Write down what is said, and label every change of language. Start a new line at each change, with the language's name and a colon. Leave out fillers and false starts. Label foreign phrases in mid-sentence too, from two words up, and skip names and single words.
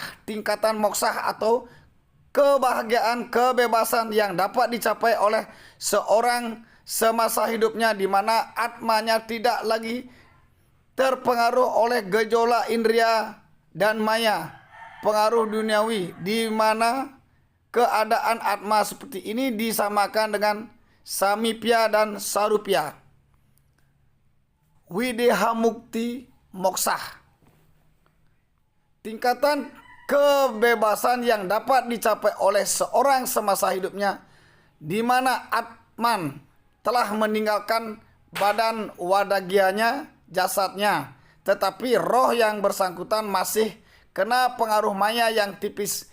Indonesian: tingkatan moksa atau kebahagiaan, kebebasan yang dapat dicapai oleh seorang semasa hidupnya, di mana atmanya tidak lagi terpengaruh oleh gejolak indria dan maya, pengaruh duniawi, di mana keadaan atma seperti ini disamakan dengan samipya dan sarupya. Wideha mukti moksah. Tingkatan kebebasan yang dapat dicapai oleh seorang semasa hidupnya, di mana atman telah meninggalkan badan wadagianya, jasadnya, tetapi roh yang bersangkutan masih kena pengaruh maya yang tipis.